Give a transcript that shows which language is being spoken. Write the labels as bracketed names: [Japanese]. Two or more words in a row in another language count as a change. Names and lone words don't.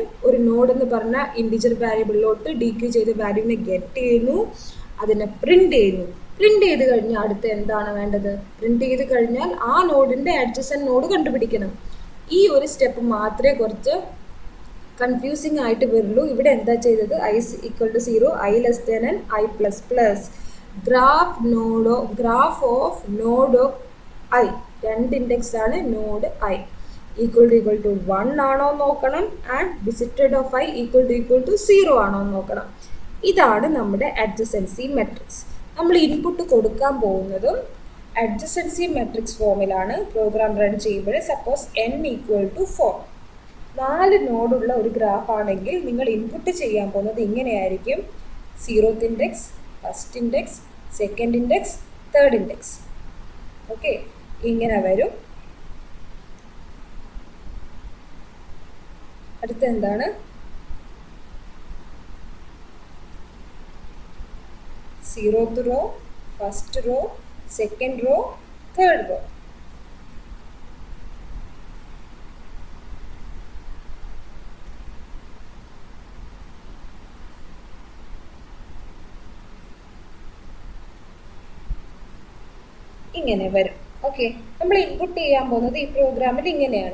[Malayalam] ഒരു നോഡ് എന്ന് പറഞ്ഞ ഇൻഡിജർ വാരിയബിളിലോട്ട് DQ ചെയ്ത വാല്യൂവിനെ ഗെറ്റ് ചെയ്യുന്നു, അതിനെ പ്രിൻറ്റ് ചെയ്യുന്നു. പ്രിൻറ്റ് ചെയ്ത് കഴിഞ്ഞാൽ അടുത്ത് എന്താണ് വേണ്ടത്? പ്രിൻറ്റ് ചെയ്ത് കഴിഞ്ഞാൽ ആ നോഡിൻ്റെ [English] adjacent node [Malayalam] കണ്ടുപിടിക്കണം. ഈ ഒരു സ്റ്റെപ്പ് മാത്രമേ കുറച്ച് കൺഫ്യൂസിങ് ആയിട്ട് വരുള്ളൂ. ഇവിടെ എന്താ ചെയ്തത്? [English] I equal to 0, I less than n, I++. graph of node of I, 2 index ആണ് node I. equal to 1 [Malayalam] ആണോ നോക്കണം. [English] and visited of I equal to 0 [Malayalam] ആണോ നോക്കണം. ഇതാണ് നമ്മുടെ [English] adjacency matrix. [Malayalam] നമ്മൾ ഇൻപുട്ട് കൊടുക്കാൻ പോകുന്നതും [English] adjacency matrix [Malayalam] ഫോമിലാണ് [English] program run [Malayalam] ചെയ്യുമ്പോൾ. [English] suppose n equal to 4, [Malayalam] 4 നോഡുള്ള ഒരു ഗ്രാഫ് ആണെങ്കിൽ നിങ്ങൾ ഇൻപുട്ട് ചെയ്യാൻ പോകുന്നത് ഇങ്ങനെയായിരിക്കും: [English] 0th index, first index, second index, third index. [Malayalam] ഓക്കെ, ഇങ്ങനെ വരും. അടുത്ത എന്താണ്? [English] 0th row, 1st row, 2nd row, 3rd row. [Malayalam] ഇങ്ങനെ വരും. ഓക്കെ, നമ്മൾ ഇൻപുട്ട് ചെയ്യാൻ പോകുന്നത് ഈ പ്രോഗ്രാമിൽ ഇങ്ങനെയാണ്.